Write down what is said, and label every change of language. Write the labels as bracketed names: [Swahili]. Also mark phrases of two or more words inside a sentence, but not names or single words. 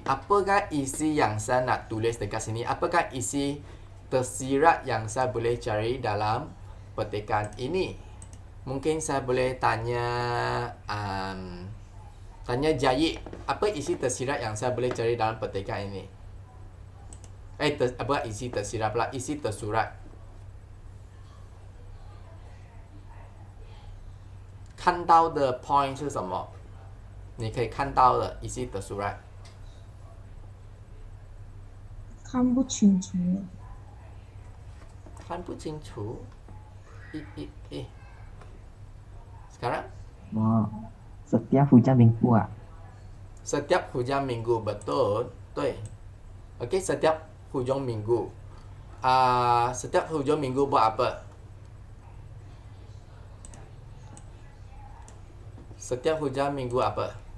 [Malay] Apakah isi yang saya nak tulis dekat sini? Apakah isi tersirat yang saya boleh cari dalam petikan ini? Mungkin saya boleh tanya Jayik, apa isi tersirat yang saya boleh cari dalam petikan ini? Apa isi tersirat pula? Isi tersurat. [Chinese] 看到的 point 是什么？你可以看到的 [Malay] isi tersurat。 [Chinese] 看不清楚。看不清楚。Sekarang? [Malay] Setiap hujan minggu Setiap hujan minggu, betul. 对。Okey, setiap hujung minggu. Setiap hujung minggu buat apa? Setiap hujan minggu apa?